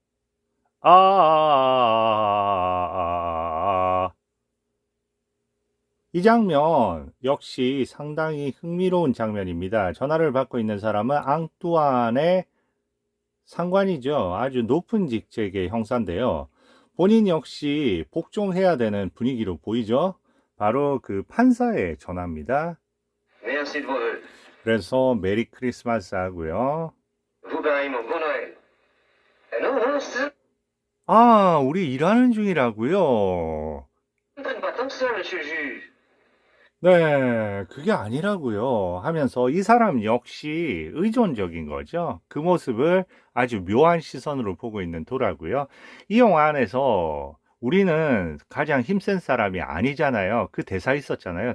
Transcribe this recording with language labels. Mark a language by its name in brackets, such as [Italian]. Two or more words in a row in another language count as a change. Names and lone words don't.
[Korean] 이 장면 역시 상당히 흥미로운 장면입니다. 전화를 받고 있는 사람은 앙뚜안의 상관이죠. 아주 높은 직책의 형사인데요. 본인 역시 복종해야 되는 분위기로 보이죠. 바로 그 판사의 전화입니다. [French] Merci de vos vœux. [Korean] 그래서 메리 크리스마스 하고요. [French] Vous pareillement, bon Noël. Non, non, ça [Korean] 우리 일하는 중이라고요. [French] ne traîne pas tant que ça, monsieur le juge. [Korean] 네, 그게 아니라고요. 하면서 이 사람 역시 의존적인 거죠. 그 모습을 아주 묘한 시선으로 보고 있는 도라고요. 이 영화 안에서 우리는 가장 힘센 사람이 아니잖아요. 그 대사 있었잖아요.